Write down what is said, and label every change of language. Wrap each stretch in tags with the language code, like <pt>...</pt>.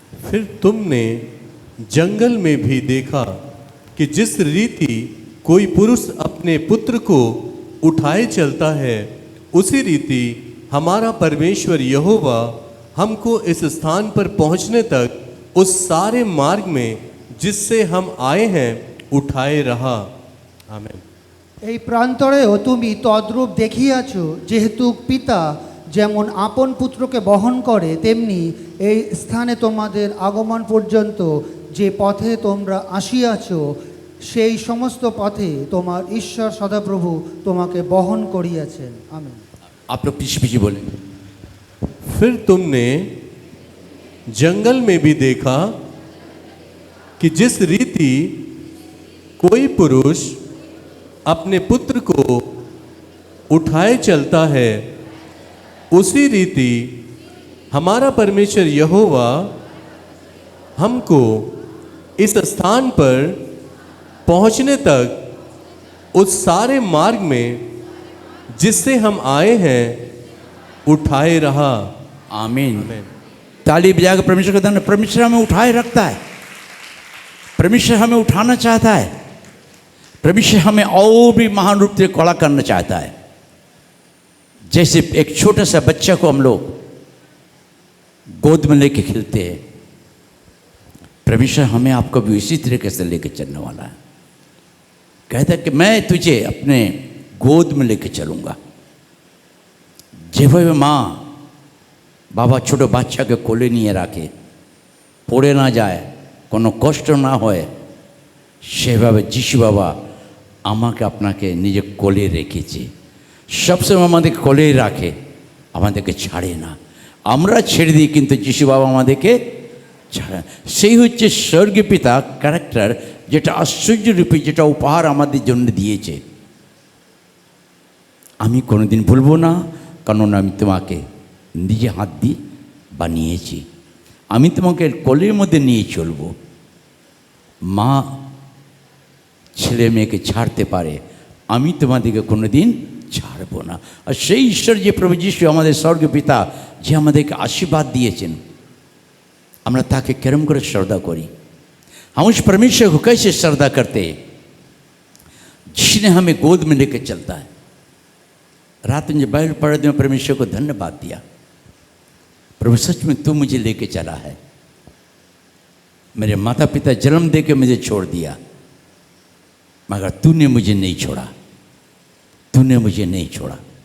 <hi>फिर तुमने जंगल में भी देखा कि जिस रीति कोई पुरुष अपने पुत्र को उठाए चलता है, उसी रीति हमारा परमेश्वर यहोवा हमको इस स्थान पर पहुंचने तक उस सारे मार्ग में जिससे हम आए हैं उठाए रहा। आमीन।</hi> <bn>এই প্রান্তরেও তুমি তদ্রূপ দেখিয়াছ, যেহেতু পিতা যেমন আপন পুত্রকে বহন করে, তেমনি এই স্থানে তোমাদের আগমন পর্যন্ত যে পথে তোমরা আসিয়াছ, সেই সমস্ত পথে তোমার ঈশ্বর সদাপ্রভু তোমাকে বহন করিয়াছেন। আমেন।</bn> <hi>आप लोग पीछे पीछे बोलें। फिर तुमने जंगल में भी देखा कि जिस रीति कोई पुरुष अपने पुत्र को उठाए चलता है, उसी रीति हमारा परमेश्वर यहोवा हमको इस स्थान पर पहुंचने तक उस सारे मार्ग में जिससे हम आए हैं उठाए रहा। आमीन। ताली बजाकर परमेश्वर का धन्यवाद। परमेश्वर हमें उठाए रखता है, परमेश्वर हमें उठाना चाहता है, परमेश्वर हमें और भी महान रूप से खड़ा करना चाहता है। जैसे एक छोटा सा बच्चा को हम लोग गोद में लेके खेलते हैं, परमेश्वर हमें आपको भी इसी तरीके से लेके चलने वाला है। कहता है कि मैं तुझे अपने गोद में लेके चलूँगा।</hi> <bn>যেভাবে মা বাবা ছোট বাচ্চাকে কোলে নিয়ে রাখে, পড়ে না যায়, কোনো কষ্ট না হয়, সেভাবে যিশু বাবা আমাকে আপনাকে নিজে কোলে রেখেছে। সবসময় আমাদেরকে কোলেই রাখে, আমাদেরকে ছাড়ে না। আমরা ছেড়ে দিই কিন্তু যিশু বাবা আমাদেরকে ছাড়ে। সেই হচ্ছে স্বর্গীয় পিতা ক্যারেক্টার, যেটা আশ্চর্যরূপী, যেটা উপহার আমাদের জন্য দিয়েছে। আমি কোনোদিন ভুলবো না, কারণ আমি তোমাকে নিজে হাত দিয়ে বানিয়েছি। আমি তোমাকে কোলের মধ্যে নিয়ে চলব। মা ছেলে মেয়েকে ছাড়তে পারে, আমি তোমাদেরকে কোনোদিন ছাড়ব না। আর সেই ঈশ্বর যে প্রভু যিশু আমাদের স্বর্গীয় পিতা, যে আমাদেরকে আশীর্বাদ দিয়েছেন, আমরা তাকে কেরম করে শ্রদ্ধা करी।</bn> <hi>हम उस परमेश्वर को कैसे श्रद्धा करते हैं जिसने हमें गोद में लेकर चलता है। रात में जब बाइबल पढ़ते में परमेश्वर को धन्यवाद दिया, प्रभु सच में तू मुझे लेके चला है। मेरे माता पिता जन्म दे के मुझे छोड़ दिया, मगर तूने मुझे नहीं छोड़ा, तूने मुझे नहीं छोड़ा।</hi>